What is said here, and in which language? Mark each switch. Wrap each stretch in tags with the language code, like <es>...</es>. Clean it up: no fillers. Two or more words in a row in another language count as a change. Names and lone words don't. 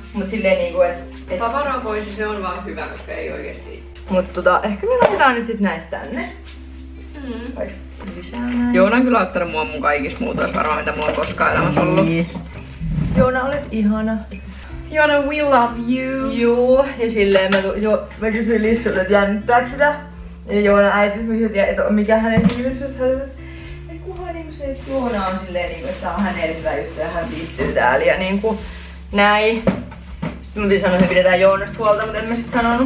<fi>Mut silleen niinku et... Tavaraa pois ja se on vaan hyvä, koska ei oikeesti. Mut ehkä me laitetaan nyt sit näitä tänne. Vaikka lisää näin. Joona on kyllä ottanut mua mun kaikista muutois varmaan mitä mulla on koskaan elämässä ollut. Niin. Joona, olet ihana. Joona,</fi> <en>we love you.</en> <fi>Juu, ja silleen mä kysyin Lissulta, että jännittääkö sitä. Ja Joona äiti kysyi, että mikä hänen fiilis on. Että kunhan niinku se, että Joona on silleen niinku, että tää on hänelle hyvä juttu ja hän viihtyy täällä ja niinku näin. Sitten mun piti sanoa, että me pidetään Joonasta huolta, mutta en mä sit sanonut.</fi>